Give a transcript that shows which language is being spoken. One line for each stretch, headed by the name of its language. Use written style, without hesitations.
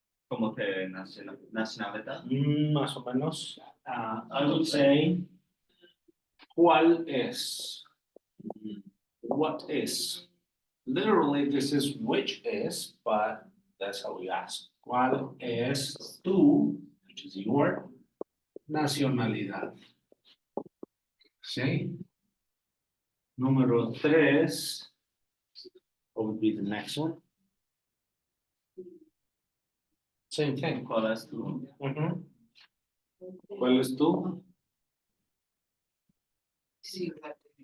Spanish: ¿Cómo te nacionalidad? Más o menos.
English: I would say,
Spanish: ¿cuál es?
English: What is? Literally, this is which is, but that's how we ask.
Spanish: ¿Cuál es tu,
English: which is your,
Spanish: nacionalidad? ¿Sí? Número 3,
English: what would be the next one? Same thing.
Spanish: ¿Cuál es tu? Ujú. ¿Cuál es tu? Ciudad.